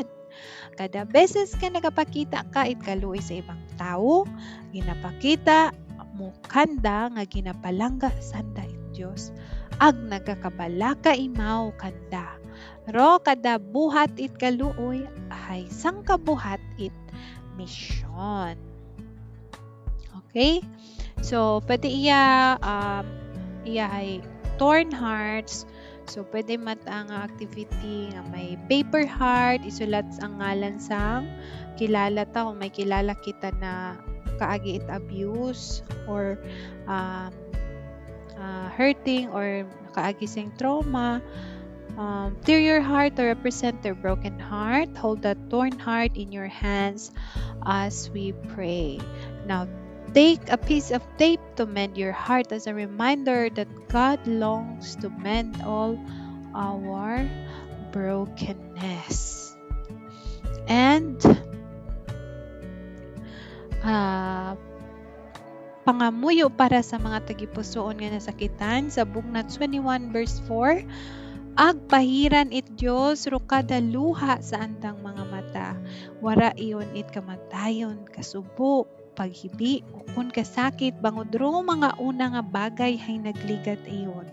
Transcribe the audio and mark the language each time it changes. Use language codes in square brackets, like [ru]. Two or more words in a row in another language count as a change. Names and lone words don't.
[akl] Kada beses ka nagapakita ka it kaluoy sa ibang tawo, ginapakita mo kanda nga ginapalangga sanda it Dios, ag nagakabalaka imaw kanda. Ro kada buhat it kaluoy ay sangkabuhat it misyon. Okay? So, pwede iya ay [en] torn hearts. [akl] So, pwede ang activity nga may [en] paper heart, [akl] isulat ang ngalan sang kilala ta kung may kilala kita na kaagi it [en] abuse or hurting [akl] or kaagi sing trauma. [en] Tear your heart to represent their broken heart. Hold that torn heart in your hands as we pray. Now, take a piece of tape to mend your heart as a reminder that God longs to mend all our brokenness. [akl] And pangamuyo para sa mga tagipusoon nga nasakitan sa Bugnat 21 verse 4. Agpahiran it Dios ro kada luha sa andang mga mata. Wara iyon it kamatayon, kasubo, paghibi, o kun kasakit, bangod ro mga una nga bagay hay nagligat iyon.